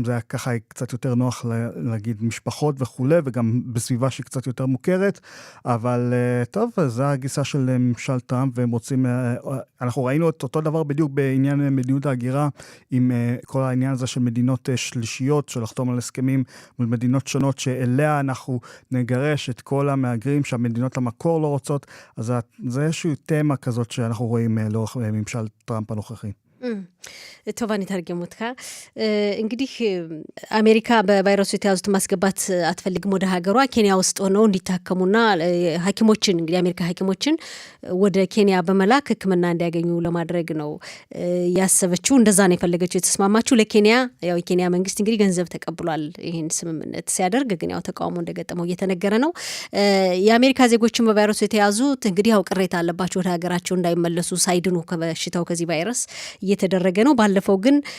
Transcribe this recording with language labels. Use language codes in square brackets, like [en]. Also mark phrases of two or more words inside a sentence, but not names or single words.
[he] זה היה ככה קצת יותר נוח להגיד משפחות וכו', וגם בסביבה שהיא קצת יותר מוכרת, אבל טוב, זו הגיסה של ממשל טראמפ, והם רוצים, אנחנו ראינו את אותו דבר בדיוק בעניין מדיניות ההגירה, עם כל העניין הזה של מדינות שלישיות, של לחתום על הסכמים מול מדינות שונות, שאליה אנחנו נגרש את כל המהגרים, שהמדינות המקור לא רוצות, אז זה איזושהי תמה כזאת שאנחנו רואים לאורך ממשל טראמפ הנוכחי. טוב, אני אתרגם אותך. [am] እንግዲህ አሜሪካ በቫይረሱ የተያዙት ማስገባት አትፈልግም ወደ ሀገሯ ኬንያ ውስጥ ሆነው እንዲታከሙና ሐኪሞችን እንግዲህ አሜሪካ ሐኪሞችን ወደ ኬንያ በመላክ ሕክምና እንዲያገኙ ለማድረግ ነው ያሰበችው። እንደዛ ነው የፈለገችው የተስማማችው። ለኬንያ ያው የኬንያ መንግስት እንግዲህ ገንዘብ ተቀብሏል ይሄን ስምምነት ሲያደርግ፣ ግን ያው ተቃውሞ እንደገጠመው እየተነገረ ነው። የአሜሪካ ዜጎችን በቫይረሱ የተያዙት እንግዲህ ያው ቅሬታ አለባቸው ወደ ሀገራቸው እንዳይመለሱ ሳይድኑ ከበሽታው ከዚህ ቫይረስ እየተደረገ ነው። ባለፈው ግን